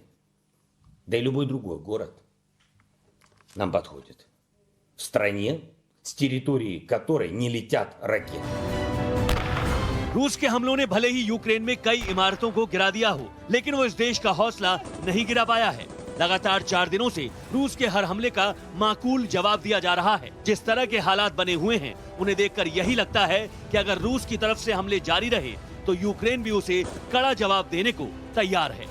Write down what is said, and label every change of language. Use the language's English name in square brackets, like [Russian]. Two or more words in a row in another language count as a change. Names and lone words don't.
[Russian] Да и любой другой город нам подходит. В стране, с территории которой не летят ракеты. [Hindi] रूस के हमलों ने भले ही यूक्रेन में कई इमारतों को गिरा दिया हो, लेकिन वो इस देश का हौसला नहीं गिरा पाया है। लगातार 4 दिनों से रूस के हर हमले का माकूल जवाब दिया जा रहा है। जिस तरह के हालात बने हुए हैं, उन्हें देखकर यही लगता है कि अगर रूस की तरफ से हमले जारी रहे तो यूक्रेन भी उसे कड़ा जवाब देने को तैयार है।